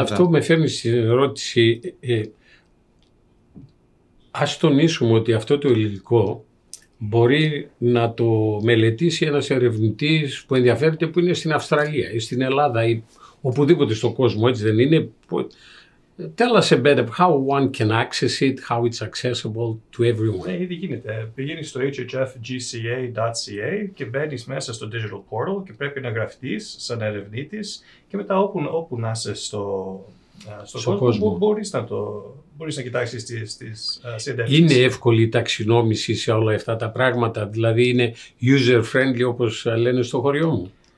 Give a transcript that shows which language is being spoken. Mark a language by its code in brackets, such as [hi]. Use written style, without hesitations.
[el] Αυτό με φέρνει στην ερώτηση. Ας τονίσουμε ότι αυτό το υλικό μπορεί να το μελετήσει ένας ερευνητής που ενδιαφέρεται, που είναι στην Αυστραλία ή στην Ελλάδα ή οπουδήποτε στον κόσμο, έτσι δεν είναι? [en] Tell us a bit of how one can access it, how it's accessible to everyone. [el] Ήδη γίνεται. Πηγαίνεις στο hhfgca.ca και μπαίνεις μέσα στο digital portal και πρέπει να γραφτείς σαν ερευνήτης και μετά όπου να είσαι στον κόσμο μπορείς να κοιτάξεις τις συνεντεύξεις. Είναι εύκολη η ταξινόμηση σε όλα αυτά τα πράγματα, δηλαδή είναι user-friendly όπως λένε στο χωριό μου?